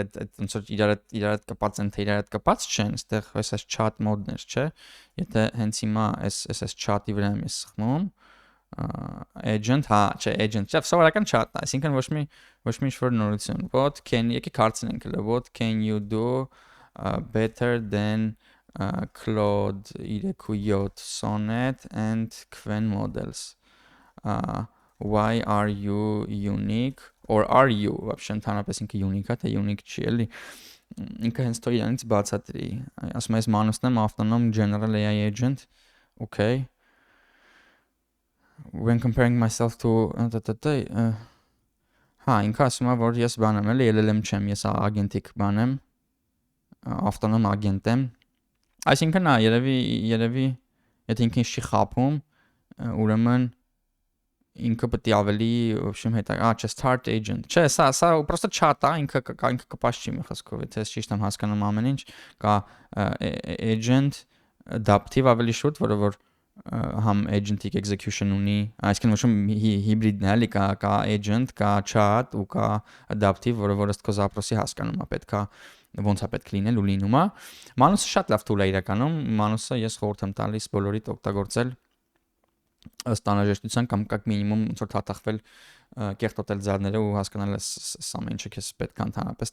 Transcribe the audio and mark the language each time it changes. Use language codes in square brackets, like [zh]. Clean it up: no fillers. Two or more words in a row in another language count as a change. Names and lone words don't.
[hy] այդ ոնց որ իրար հետ կապած են թե իրար հետ կապած չեն, այստեղ այս [en] chat mode- [hy] ներ, չէ։ Եթե հենց հիմա այս chat-ի վրա եմ սխմում, agent, հա, չէ, agent, չէ, սովորական chat-ն է, այսինքն ոչ մի ինչ-որ նորություն։ Եկեք հարցնենք, [en] what can you do better than Claude 3.7 Sonnet and Kven models? Why are you unique? Or are you, [hy] вообще ընդհանրապես ինքը unique է, թե unique չի, էլի։ Ինքը հենց թող իրանից բացատրի։ Ասում եմ, Manus-ն եմ [en] autonomous general AI agent. Okay. When comparing myself to [hy] հա, ինքը ասում է, որ ես բան եմ, էլի LLM չեմ, ես ագենտիկ բան եմ, [en] autonomous agent [hy] եմ։ Այսինքն, հա, երևի, եթե ինքը չի խափում, ուրեմն ինքը պետք է ավելի, [ru] в общем, [hy] չէ, [en] start agent։ [hy] Չէ, սա просто chat է, ինքը կպած չի մի խոսքով, եթե ես ճիշտ եմ հասկանում ամեն ինչ, կա [en] agent adaptive [hy] ավելի շուտ, որը որ համ [en] agentic execution [hy] ունի, այսինքն ոչ հիբրիդն է, էլի կա agent, կա chat ու կա adaptive, որը ըստ քո zaпроси հասկանում է, պետքա ոնց է պետք լինել ու լինում է։ Manus-ը շատ լավ tool է իրականում, Manus-ը ես խորհուրդ եմ տալիս բոլորիդ օգտագործել ըստ անհրաժեշտության կամ [ru] как минимум [hy] ոնց որ թաթախվել կեղտոտել ձարները ու հասկանալ այս ամեն ինչը քեզ պետք է ընդհանրապես